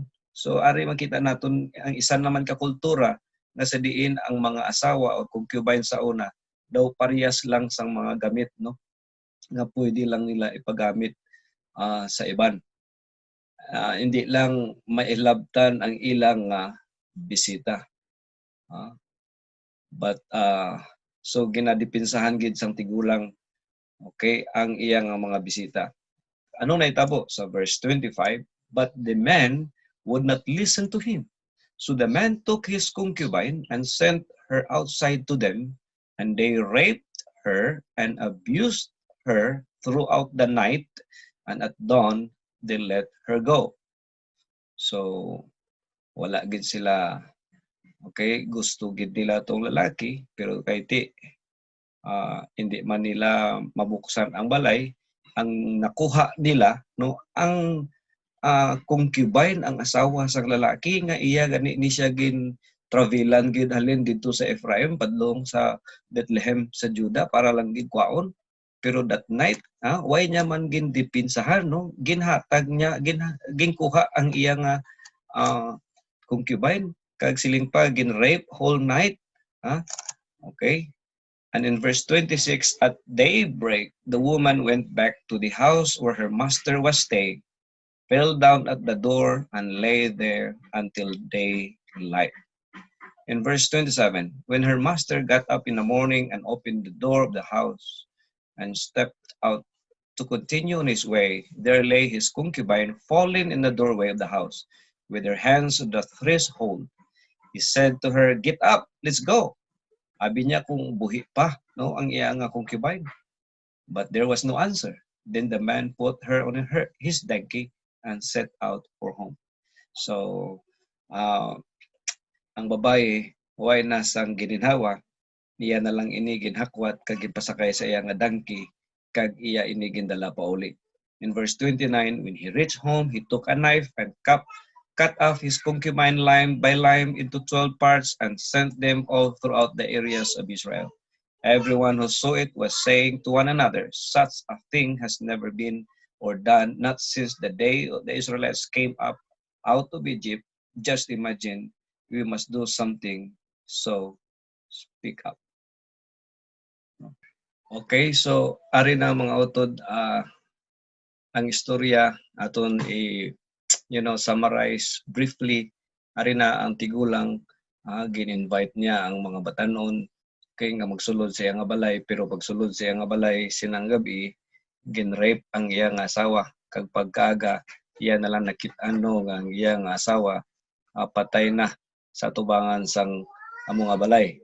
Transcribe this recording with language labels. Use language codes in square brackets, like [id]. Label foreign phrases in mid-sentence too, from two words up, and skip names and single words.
[hil] So ari makita naton ang isa naman ka kultura nga sa diin ang mga asawa o concubine sa una daw parehas lang sang mga gamit, no, nga pwede lang nila ipagamit sa iban. Hindi lang mailabtan ang ilang bisita. But so ginadipinsahan gid sang tigulang, okay, ang iyang mga bisita. Ano naitabo sa verse 25? [en] But the man would not listen to him. So the man took his concubine and sent her outside to them, and they raped her and abused her throughout the night, and at dawn they let her go. [hil] So wala gid sila, okay, gusto gid nila tong lalaki, pero kay ti hindi man nila mabuksan ang balay, ang nakuha nila, no, ang concubine, ang asawa sa lalaki nga iya gani ni siya gin travelan gid halin dito sa Ephraim padlong sa Bethlehem sa Juda para lang gid kwaon. Pero [en] that night, [hil] why niya man gin dipinsahan, no, ginhatag niya, ginkuha ang iyang concubine, kag siling pa gin rape [en] whole night. [hil] Okay. [en] And in verse 26, at daybreak, the woman went back to the house where her master was staying, fell down at the door, and lay there until daylight. In verse 27, when her master got up in the morning and opened the door of the house and stepped out to continue on his way, there lay his concubine fallen in the doorway of the house, with her hands on the threshold. He said to her, "Get up, let's go." [hil] Abi niya kung buhi pa, no, ang iyang concubine. [en] But there was no answer. Then the man put her on his donkey and set out for home. [hil] So, ang babae, way na sang gininhawa, niya na lang ini ginhakwat kag ginpasakay sa iya nga donkey, kag iya ini gindala pa uli. [en] In verse 29, when he reached home, he took a knife and cut off his concubine limb by limb into 12 parts and sent them all throughout the areas of Israel. Everyone who saw it was saying to one another, "Such a thing has never been or done, not since the day the Israelites came up out of Egypt. Just imagine, we must do something, so speak up." [hil] Okay, so ari na mga utod, ang istorya aton [en] summarize briefly. [hil] Ari na ang tigulang, gin-invite niya ang mga batanon kay nga magsulod sa iyang balay, pero pagsulod sa iyang balay sinang gabi, gin-rape ang iyang asawa, kag pagkaaga iya na lang nakit-ano nga ang iyang asawa patay na sa tubangan sang amo nga balay.